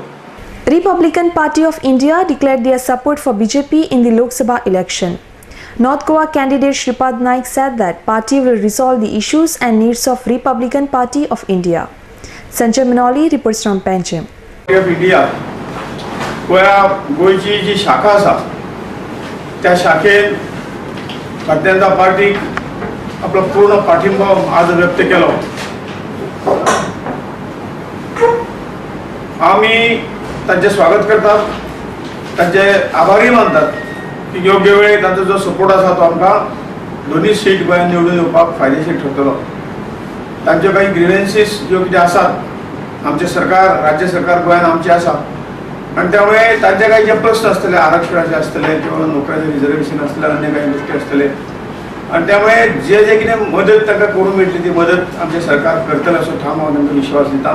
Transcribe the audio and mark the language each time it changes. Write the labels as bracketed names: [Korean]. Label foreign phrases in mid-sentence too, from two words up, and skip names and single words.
[English] Republican Party of India declared their support for BJP in the Lok Sabha election. North Goa candidate Shripad Naik said that party will resolve the issues and needs of Republican Party of India. Sanjay Manoli reports from Panjim. [Konkani] इंडिया गोयची जी शाखा आसा त्या शाखेन भारतीय जनता पार्टीक आपलो पूर्ण पाठिंबा आज व्यक्त केलो. आम्ही त्यांचे स्वागत करतात, त्यांचे आभारी मानतात की योग्य वेळी त्यांचा जो सपोर्ट आसा तो आमकां दोन्ही सीट गोंयांत निवडून येवपाक फायदेशीर ठरतलो. तांचे काही ग्रिव्हन्सीस ज्यो कितें आसात आमचे सरकार राज्य सरकार गोंयांत आमचे आसा आणि त्यामुळे तांचे काही जे प्रश्न आसतले आरक्षणाचे आसतले किंवा नोकऱ्याचे रिजर्वेशन आसतले अन्य काही गोष्टी आसतले आणि त्यामुळे जे जे कितें मदत तांकां करूंक मेळटली ती मदत आमचे सरकार करतले असो ठाम हांव तांकां विश्वास दिता.